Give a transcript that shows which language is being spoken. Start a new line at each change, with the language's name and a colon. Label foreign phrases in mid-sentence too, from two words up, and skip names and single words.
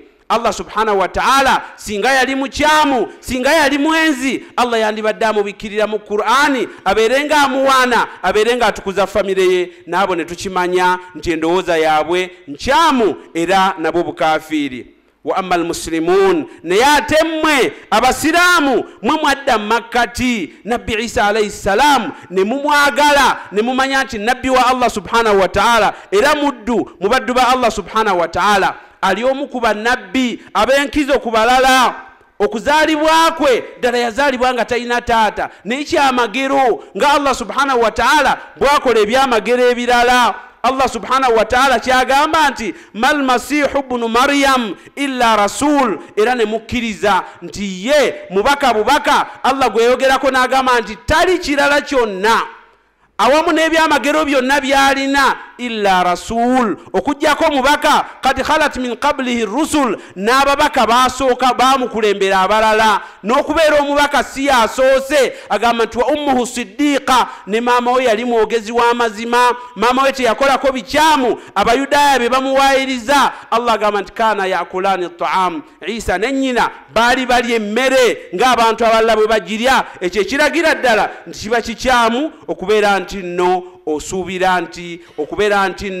Arabic: الله سبحانه وتعالى
Ganda: singa yali mukyamu singa yali mwenzi Allah yandibadde amubikirira mu Qur'ani abeerenga amuwaana abeerenga atukuza famire ye nabo ne tukimanya nti endowooza yaabwe nkyamu era nabo bukafiri
Arabic: وأما المسلمون
Ganda: nayatemwe abasiramu mwe mwadda makkati nabbi Isa
Arabic: عليه السلام
Ganda: ne mumwagala ne mumanya nti nabbi wa
Arabic: الله سبحانه وتعالى
Ganda: era muddu mubaddu ba
Arabic: الله سبحانه وتعالى
Ganda: ali omu ku bannabbi ab'enkizo ku balala okuzaalibwa kwe ddala yazaalibwa nga talina taata n'ekyamagero nga
Arabic: الله سبحانه وتعالى
Ganda: bwakola ebyamagero ebirala
Arabic: الله سبحانه وتعالى
Ganda: kyagamba nti
Arabic: ما المسيح ابن مريم إلا رسول
Ganda: era ne mukkiriza nti ye mubaka bubaka Allah gweyogerako n'agamba nti tali kirala kyonna awamu n'ebyamagero byonna byalina
Arabic: إلا رسول
Ganda: okujjako mubaka
Arabic: قد خلت من قبله الرسل
Ganda: n'ababaka basooka bamukulembera abalala n'okubeera omubaka si yasoose agamba nti
Arabic: وأمه صديقة
Ganda: ne maama we yali mwogezi w'amazima maama we teyakolako bikyamu abayudaaya be bamuwaayiriza Allah agamba nti
Arabic: كانا يأكلان الطعام
Ganda: Isa ne nnyina baali balya emmere ng'abantu abalala bwe bagirya ekyo ekiragira ddala nti kiba kikyamu okubeera nti no osuubira nti okubeera